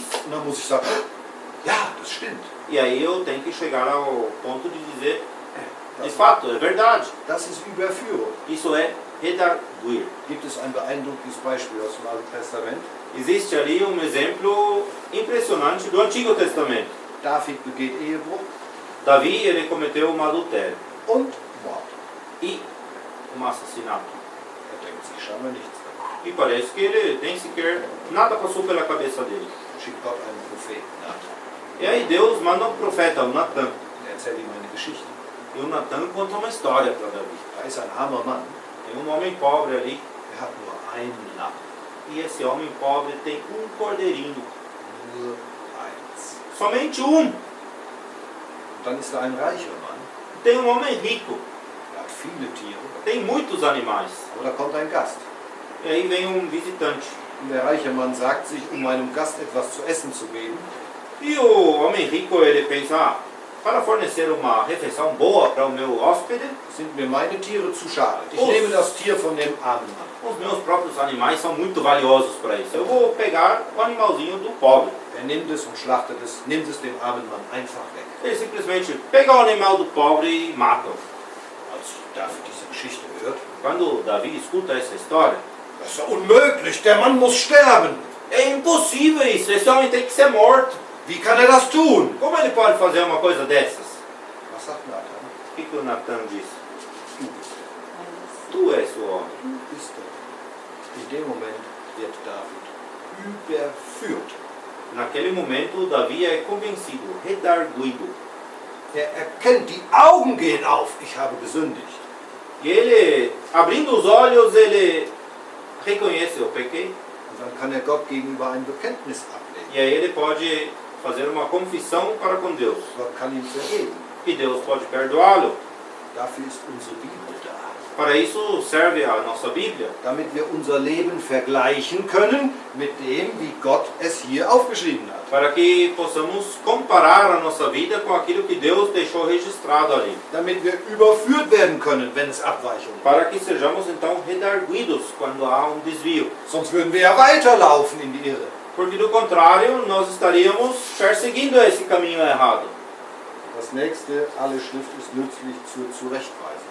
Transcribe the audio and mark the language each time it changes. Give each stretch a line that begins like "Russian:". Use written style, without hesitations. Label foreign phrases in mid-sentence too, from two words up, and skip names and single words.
German: Und dann muss ich sagen, ja, das stimmt.
Portuguese: E aí eu tenho que chegar ao ponto de dizer: de fato, é verdade.
German: Das ist Überführung.
Portuguese: Isso é redarguir.
German: Gibt es ein beeindruckendes Beispiel aus dem Alten Testament?
Portuguese: Existe ali um exemplo impressionante do Antigo Testamento.
German: David begeht Ehebruch
Portuguese: Davi, ele cometeu um adultério
German: und Mord.
Portuguese: e um assassinato.
German: Er denkt sich scheinbar nichts dabei.
Portuguese: E parece que ele nem sequer nada passou pela cabeça dele.
German: Schickt Gott einen Propheten nach.
Portuguese: E aí Deus manda um profeta, o Natan.
German: Er erzählt ihm eine Geschichte.
Portuguese: E o Natan conta uma história para Davi.
German: Da ist ein armer Mann,
Portuguese: Tem um homem pobre ali,
German: der hat nur einen Lamm.
Portuguese: e esse homem pobre tem um cordeirinho.
German: Nur eins.
Portuguese: Somente um.
German: Und dann ist da ein reicher Mann,
Portuguese: Tem um homem rico,
German: der hat viele Tiere,
Portuguese: tem muitos animais.
German: aber da kommt ein Gast.
Portuguese: E aí vem um visitante.
German: Und der reiche Mann sagt sich, um meinem Gast etwas zu essen zu geben,
Portuguese: E o homem rico, ele pensa: para fornecer uma refeição boa para o meu hóspede,
German: sind mir meine Tiere zu schade. Ich Oh. nehme das Tier von dem armen Mann.
Portuguese: os meus próprios animais são muito valiosos para isso. Eu vou pegar o animalzinho do pobre.
German: Er nimmt es und schlachtet es, nimmt es dem armen Mann einfach weg.
Portuguese: Ele simplesmente pega o animal do pobre e mata.
German: Als David diese Geschichte hört,
Portuguese: Quando Davi escuta essa história:
German: das ist ja unmöglich, der Mann muss sterben.
Portuguese: é impossível isso, esse homem tem que ser morto.
German: Wie kann er das tun?
Portuguese: Como ele pode fazer uma coisa dessas?
German: Was sagt Nathan?
Portuguese: O que o Natan disse?
German: Du bist er.
Portuguese: Tu és o homem.
German: Du bist er. In dem Moment wird David überführt.
Portuguese: Naquele momento, Davi é convencido, redarguido.
German: Er erkennt, die Augen gehen auf, ich habe gesündigt.
Portuguese: E ele, abrindo os olhos, ele reconhece: eu pequei.
German: Und dann kann er Gott gegenüber ein Bekenntnis ablegen.
Portuguese: E aí ele pode fazer uma confissão para com Deus.
German: Gott kann ihm vergeben.
Portuguese: E Deus pode perdoá-lo.
German: Dafür ist unsere Bibel da.
Portuguese: Para isso serve a nossa Bíblia.
German: Damit wir unser Leben vergleichen können mit dem, wie Gott es hier aufgeschrieben hat.
Portuguese: Para que possamos comparar a nossa vida com aquilo que Deus deixou registrado ali.
German: Damit wir überführt werden können, wenn es Abweichungen gibt.
Portuguese: Para que sejamos então redarguidos quando há um desvio.
German: Sonst würden wir ja weiterlaufen in die Irre.
Portuguese: Porque do contrário, nós estaríamos perseguindo esse caminho errado.
German: Das nächste, alle Schrift ist nützlich zur Zurechtweisung.